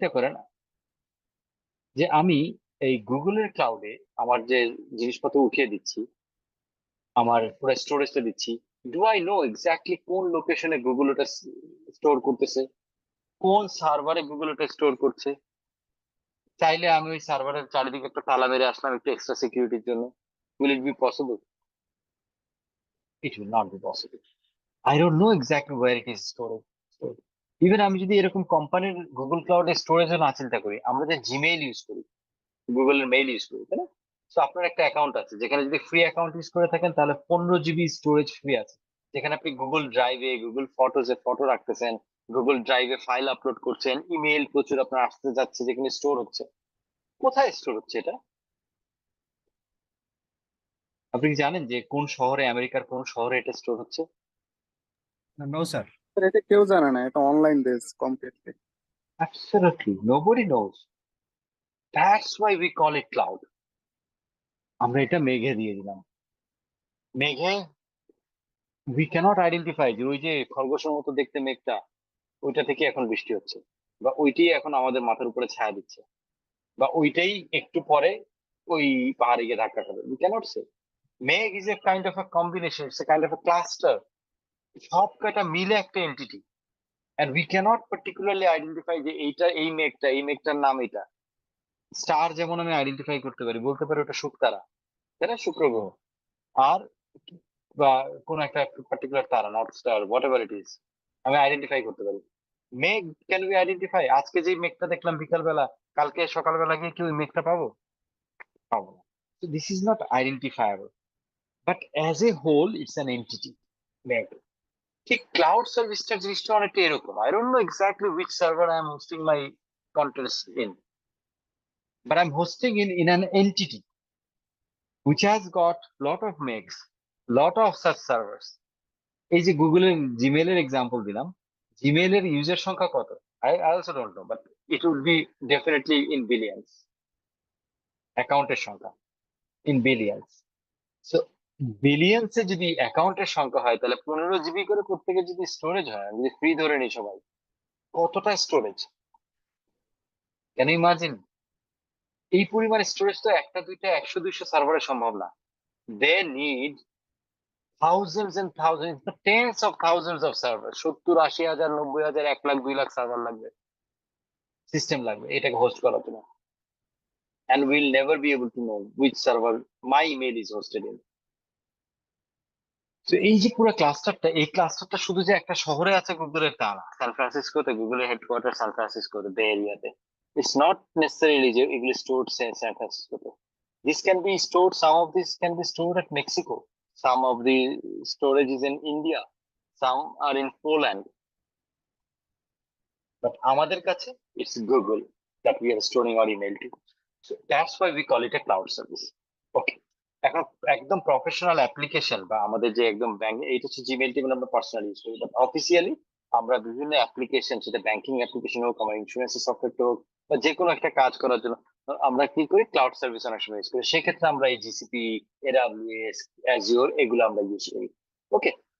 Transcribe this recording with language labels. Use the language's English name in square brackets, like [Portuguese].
[Bangla] করেন যে আমি এই গুগলের ক্লাউডে আমার যে জিনিসপত্র উঠিয়ে দিচ্ছি, আমার পুরো স্টোরেজটা দিচ্ছি, [English] do I know exactly [Bangla] কোন লোকেশনে গুগল ওটা স্টোর করতেছে, কোন সার্ভারে গুগল ওটা স্টোর করছে? চাইলে আমি ওই সার্ভারের চারিদিকে একটা তালা মেরে আসলাম একটু এক্সট্রা সিকিউরিটির জন্য, [English] Will it be possible? It will not be possible. I don't know exactly where it is stored. [Bangla] Even আমি যদি এরকম কোম্পানির গুগল ক্লাউডে স্টোরেজও না চিন্তা করি, আমরা যে জিমেইল ইউজ করি, গুগলের মেইল ইউজ করি, তাই না? তো আপনার একটা অ্যাকাউন্ট আছে, যেখানে যদি ফ্রি অ্যাকাউন্ট ইউজ করে থাকেন তাহলে 15 GB স্টোরেজ ফ্রি আছে, যেখানে আপনি গুগল ড্রাইভে, গুগল ফটোজে ফটো রাখতেছেন, গুগল ড্রাইভে ফাইল আপলোড করছেন, ইমেইল প্রচুর আপনার আসতে যাচ্ছে, যেখানে স্টোর হচ্ছে। কোথায় স্টোর হচ্ছে এটা? আপনি কি জানেন যে কোন শহরে, আমেরিকার কোন শহরে এটা স্টোর হচ্ছে? No sir. স্যার এটা কেউ জানে না, এটা online base completely. [English] Absolutely nobody knows. That's why we call it cloud. [Bangla] আমরা এটা মেঘে দিয়ে দিলাম। মেঘে [English] we cannot identify [Bangla] যে ওই যে খরগোশের মতো দেখতে মেঘটা, ওইটা থেকে এখন বৃষ্টি হচ্ছে, বা ওইটাই এখন আমাদের মাথার উপরে ছায়া দিচ্ছে, বা ওইটাই একটু পরে ওই পাহাড়ে গিয়ে ধাক্কা খাবে। [English] We cannot say. [Bangla] মেঘ [English] is a kind of a combination, it's a kind of a cluster. [Bangla] সব কটা মিলে একটা entity, [English] and we cannot particularly identify [Bangla] যে এইটা এই মেঘটা, এই মেঘটার নাম এটা। স্টার যেমন আমি আইডেন্টিফাই করতে পারি, বলতে পারি ওটা শুকতারা, তাই না, শুক্র গ্রহ, আর বা কোন একটা পার্টিকুলার তারা, north star, [English] whatever it is, [Bangla] আমি আইডেন্টিফাই করতে পারি। [English] মেঘ can be identify. [Bangla] আজকে যে মেঘটা দেখলাম বিকালবেলা, কালকে সকালবেলা গিয়ে কি ওই মেঘটা পাবো? পাবো না। [English] this is not identifiable, but as a whole it's an entity, [Bangla] মেঘ। ঠিক ক্লাউড সার্ভিসটা জিনিসটা অনেকটা এরকম। I don't know exactly which server I am hosting my contents in, [English] but I'm hosting in an entity which has got lot of megs, lot of such servers. [Bangla] এই যে গুগলের জিমেইলের example দিলাম, জিমেইলের ইউজার সংখ্যা কত? [English] I also don't know, but it would be definitely in billions. [Bangla] অ্যাকাউন্টের সংখ্যা [English] in billions. So billions [Bangla] এ যদি অ্যাকাউন্টের সংখ্যা হয়, তাহলে 15 GB করে প্রত্যেকে যদি স্টোরেজ হয়, যদি ফ্রি ধরে নিই সবাই, কতটা স্টোরেজ? [English] Can you imagine? [Bangla] এই পরিমাণ স্টোরেজ তো একটা দুইটা 100-200 সার্ভারে সম্ভব না। [English] They need thousands and thousands, tens of thousands of servers. [Bangla] 70,000, 80,000, 90,000, 1 lakh 2 lakh server লাগবে, সিস্টেম লাগবে এটাকে হোস্ট করার জন্য। [English] And we'll never be able to know which server my email is hosted in. So [Bangla] এই যে পুরো ক্লাস্টারটা, এই ক্লাস্টারটা শুধু যে একটা শহরে আছে গুগলের তা না। সান ফ্রান্সিসকোতে, গুগলের হেডকোয়ার্টার সান ফ্রান্সিসকোতে, বে এরিয়াতে। [English] It's not necessarily [Bangla] যে এগুলি [English] stored [Bangla] San ফ্রান্সিসকোতে। [English] This can be stored, some of this can be stored at Mexico. Some of the storage is in India. Some are in Poland. But [Bangla] আমাদের কাছে [English] it's Google that we are storing our email to. So that's why we call it a cloud service. Okay. [Bangla] এখন একদম professional application বা আমাদের যে একদম bank, এইটা হচ্ছে জিমেইল টিমেল আমরা পার্সোনালি ইউজ করি, বাট অফিসিয়ালি আমরা বিভিন্ন অ্যাপ্লিকেশন, সেটা ব্যাংকিং অ্যাপ্লিকেশন হোক, আমার ইন্স্যুরেন্সের সফটওয়্যার হোক, বা যে কোনো একটা কাজ করার জন্য আমরা কি করি, ক্লাউড সার্ভিস অনেক সময় ইউজ করি। সেক্ষেত্রে আমরা এই জিসিপি, এডব্লিউএস, অ্যাজিওর এগুলো আমরা ইউজ করি। ওকে।